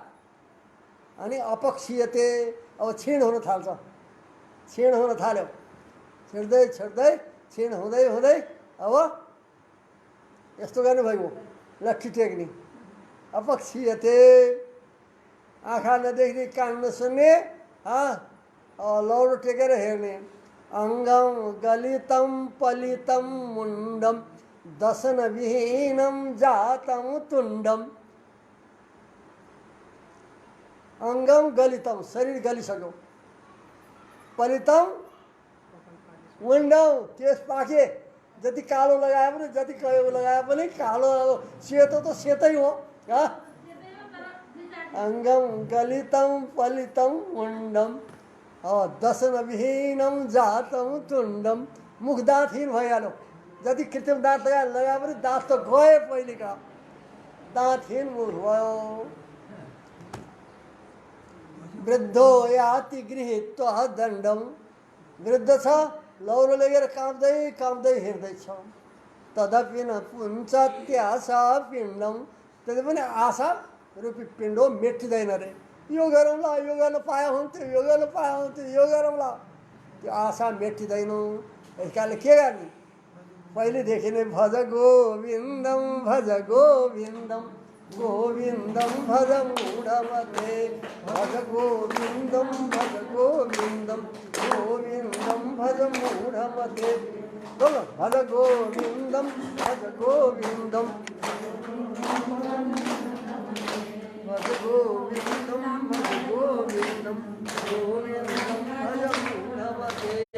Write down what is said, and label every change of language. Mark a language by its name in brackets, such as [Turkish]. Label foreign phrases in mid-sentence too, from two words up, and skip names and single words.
[Nepali] अनि अपक्षीयते, अब क्षीण हुन थाल्छ, क्षीण हुन थाल्यो, छिड्दै छिड्दै क्षीण हुँदै हुँदै अब यस्तो गर्नु भइगयो, लट्ठी टेक्ने। अपक्षीयते, आँखा नदेख्ने, कान नसुन्ने, लौरो टेकेर हेर्ने। [Sanskrit] अङ्गम गलितम पलितम मुण्डम दशन विहीनम जातम तुण्डम। अङ्गम गलितम, [Nepali] शरीर गलिसक्यो। [Sanskrit] पलितम मुण्डम, [Nepali] केस पाके, जति कालो लगाए पनि, जति कयो लगाए पनि कालो, अब सेतो त सेतै हो। [Sanskrit] अङ्गम गलितम पलितम मुण्डम दशन विहीनम जातम तुण्डम। [Nepali] मुख दाँतहीन भइहाल्यो, जति कृत्रिम दाँत लगाए पनि दाँत त गए पहिलेका, दाँतहीन मुख भयो। [Sanskrit] वृद्धो याति गृहीत्वा दण्डम, [Nepali] वृद्ध छ, लौरो लगेर काँप्दै काँप्दै हिँड्दैछ। [Sanskrit] तदपि न पुञ्चत्याशा पिण्डम, [Nepali] त्यति पनि आशा रूपी पिण्ड मेटिँदैन रे। यो गरौँला, यो गर्न पाए हुन्थ्यो, यो गर्न पाए हुन्थ्यो, यो गरौँला, त्यो आशा मेटिँदैन। यस कारणले के गर्ने? पहिलेदेखि नै [Sanskrit] भज गोविन्दम भज गोविन्दम, गोविन्दं भज मूढमते भज गोविन्दं भज गोविन्दं गोविन्दं भज मूढमते बोलो भज गोविन्दं भज गोविन्दं भज गोविन्दं भज गोविन्दं गोविन्दं भज मूढमते